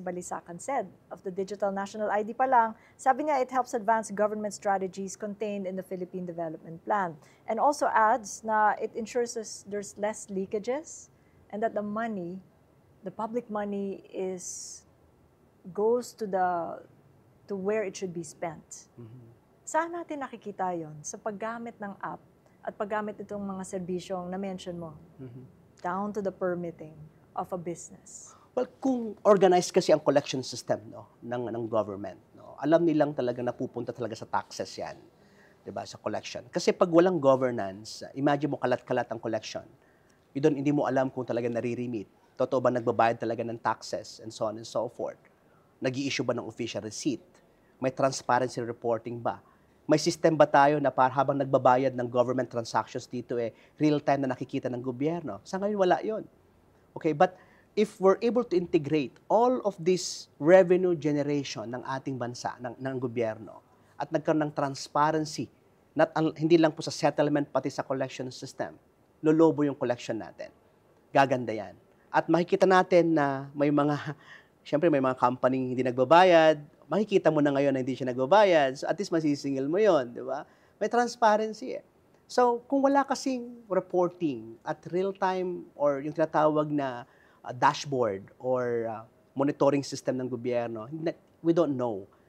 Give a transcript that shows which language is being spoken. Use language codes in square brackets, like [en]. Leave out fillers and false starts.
[en] Balisacan said of the Digital National ID [tl] pa lang. Sabi niya, [en] it helps advance government strategies contained in the Philippine Development Plan. And also adds na it ensures there's less leakages and that the public money goes to where it should be spent. Mm-hmm. [tl] Saan natin nakikita yon? Sa paggamit ng app at paggamit itong mga serbisyong na-mention mo? Mm-hmm. [en] Down to the permitting of a business? [tl] Well, kung organized kasi ang collection system ng government, alam nilang talaga napupunta talaga sa taxes yan, 'di ba, sa collection. Kasi pag walang governance, imagine mo kalat-kalat ang collection. Hindi mo alam kung talaga nare-remit. Totoo ba nagbabayad talaga ng taxes [en] and so on and so forth? [tl] Nag-i-issue ba ng official receipt? May transparency reporting ba? May system ba tayo na habang nagbabayad ng government transactions dito real-time na nakikita ng gobyerno? Sa ngayon, wala yon. [en] Okay, but if we're able to integrate all of this revenue generation [tl] ng ating bansa, ng gobyerno, at nagkaroon ng transparency, hindi lang po sa settlement, pati sa collection system, lolobo yung collection natin. Gaganda yan. At makikita natin na siyempre may mga company hindi nagbabayad, makikita mo na ngayon na hindi siya nagbabayad, so at least masisingil mo yon, di ba? May transparency So, kung wala kasing reporting at real-time or yung tinatawag na dashboard or monitoring system ng gobyerno, [en] we don't know.